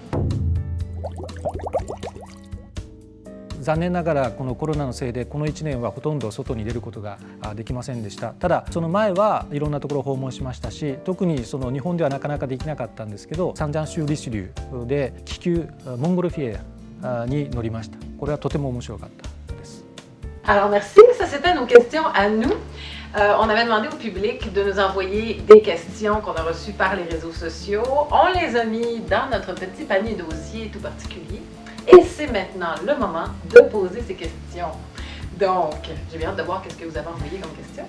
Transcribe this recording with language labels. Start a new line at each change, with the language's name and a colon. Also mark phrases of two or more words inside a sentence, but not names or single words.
Japanese: 残念ながらこのコロナのせいでこの1年はほとんど外に出ることができませんでした。ただその前はいろんなところを訪問しましたし、特にその日本ではなかなかできなかったんですけど、サンジャン州リシュリューで気球モンゴルフィエアに乗りました。これはとても面白かったです。
French: Alors merci, ça c'était nos questions à nous. On avait demandé au public de nous envoyer des questions qu'on a reçues par les réseaux sociaux. On les a mis dans notre petit panier dossier tout particulier. Et c'est maintenant le moment de poser ces questions. Donc, j'ai bien hâte de voir qu'est-ce que vous avez envoyé comme question.